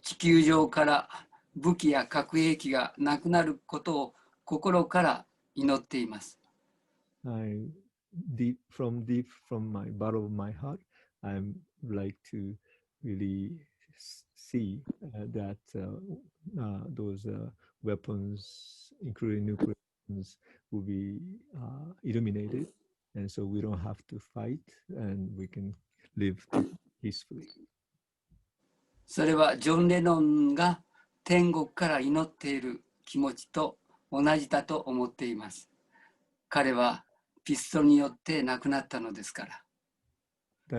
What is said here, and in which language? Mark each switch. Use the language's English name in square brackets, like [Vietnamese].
[Japanese] 地球上から武器や核兵器がなくなることを心から祈っています。 [English] Deep from my bottom of my heart, I like to really see that those weapons, including nuclear weapons, will be eliminated, and so we don't have to fight, and we can live peacefully. [Japanese] それはジョン・レノンが天国から祈っている気持ちと同じだと思っています。彼はピストルによって亡くなったのですから。